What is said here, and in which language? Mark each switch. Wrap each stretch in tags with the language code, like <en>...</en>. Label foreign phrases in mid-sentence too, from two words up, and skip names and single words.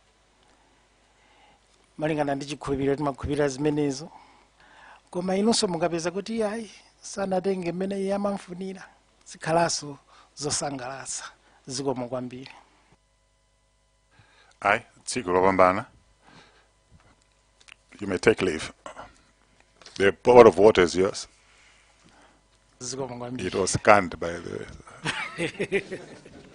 <ny>Malingana ndi chikhulupiriro timakhulupirira zimenezo. Koma inunso mungapeza kuti ayi sanatenge mmene iye amamfunira, zikhalaso zosangalatsa zikomo kwambiri. Aye, tsiku lopambana.</ny> <en>You may take leave. The pot of water is yours.</en> <ny>Zikomo kwambiri.</ny> <en>It was scanned by the</en>